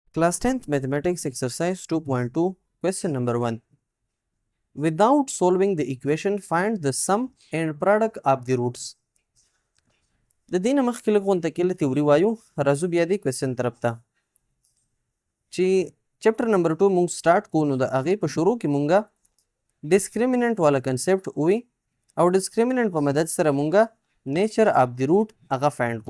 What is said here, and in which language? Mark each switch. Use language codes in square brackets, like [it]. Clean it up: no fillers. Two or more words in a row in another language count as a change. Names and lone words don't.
[en] Class 10th Mathematics Exercise 2.2 Question number 1. Without solving the equation, find the sum and product of the roots. [ps] د دې نه مخکې لږ غونته کې له تیوري وایو راځو بیا دې کوېسچن طرف ته چې [en] chapter number 2 [ps] مونږ سټارټ کوو نو د هغې په شروع کې مونږه ډسکریمیننټ والا کنسپټ ووي او ډسکریمیننټ په مدد سره مونږه [en] nature of the root [ps] هغه فایند کوو.